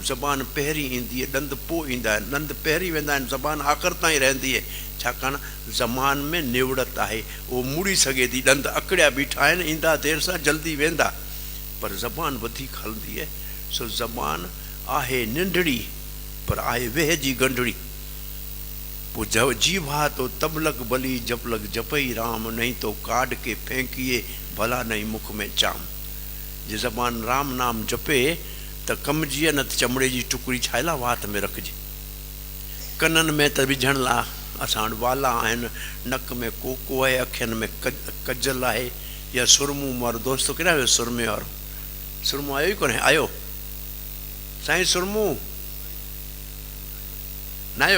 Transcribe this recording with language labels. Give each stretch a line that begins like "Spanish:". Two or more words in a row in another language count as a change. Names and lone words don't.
Sindhi: ज़बान पहिरीं ईंदी आहे, ॾंद पोइ ईंदा आहिनि। ॾंद पहिरीं वेंदा आहिनि, ज़बान आख़िर ताईं रहंदी आहे, छाकाणि ज़बान में निवड़त आहे, उहो मुड़ी सघे थी। ॾंद अकड़िया बीठा आहिनि, ईंदा देरि सां, जल्दी वेंदा, पर ज़बान वधीक हलंदी आहे। सो ज़बान आहे नंढड़ी पर आहे वेह जी गंढड़ी।
Hindi: पोइ जीभा तो तबलक भली जपलक जपई राम, नहीं तो काट के फेंकिए भला नहीं मुख में चाम।
Sindhi: जे ज़बान राम नाम जपे त कमजीअ न, चमड़े जी टुकड़ी छा लाइ वात में रखिजे। कननि में त विझण लाइ असां वटि वाला आहिनि, नक में कोको आहे, अखियुनि में कजल आहे, या सुरमू। मारो दोस्तो किथे वियो सुरमे वारो? सुरमो आयो ई कोन्हे? आयो साईं सुरमू न आयो?